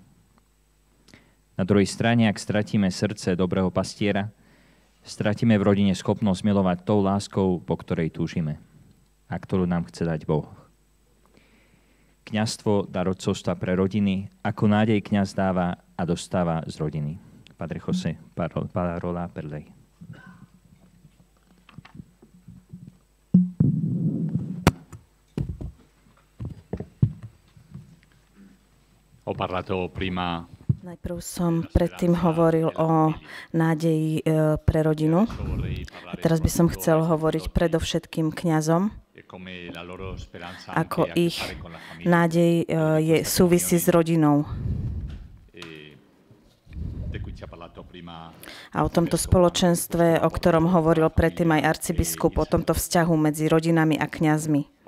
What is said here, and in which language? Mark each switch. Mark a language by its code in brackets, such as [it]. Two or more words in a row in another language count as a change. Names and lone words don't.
[sk] Na druhej strane, ak stratíme srdce dobrého pastiera, stratíme v rodine schopnosť milovať tou láskou, po ktorej túžime a ktorú nám chce dať Boh. Kňazstvo, dar otcovstva pre rodiny, ako nádej kňaz dáva a dostáva z rodiny. [it] Padre José, parola per lei. Ho parlato prima. [sk] Najprv som predtým hovoril o nádeji pre rodinu. A teraz by som chcel hovoriť predovšetkým kňazom, ako ich nádej súvisí s rodinou. A o tomto spoločenstve, o ktorom hovoril predtým aj arcibiskup, o tomto vzťahu medzi rodinami a kňazmi.